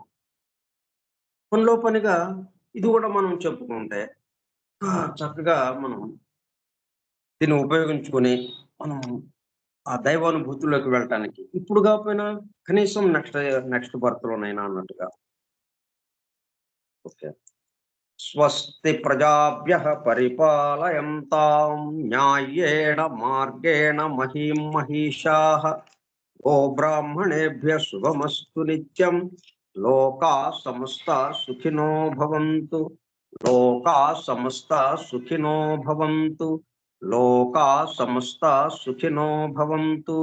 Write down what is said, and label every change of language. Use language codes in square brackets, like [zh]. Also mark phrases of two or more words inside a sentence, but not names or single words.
[te] పనిలో పనిగా ఇది కూడా మనం చెప్పుకుంటే చక్కగా మనం దీన్ని ఉపయోగించుకొని మనం ఆ దైవానుభూతిలోకి వెళ్ళటానికి ఇప్పుడు కాకపోయినా కనీసం [en] next birthలోనైనా [te] అన్నట్టుగా. ఓకే. [sa] స్వస్తి ప్రజాభ్యః పరిపాలయంతాం న్యాయేణ మార్గేణ మహీం మహిషాః గోబ్రాహ్మణేభ్యः శుభమస్తు నిత్యం లోకాః సమస్తాః సుఖినో భవంతు లోకాః సమస్తాః సుఖినో భవంతు లోకాః సమస్తాః సుఖినో భవంతు.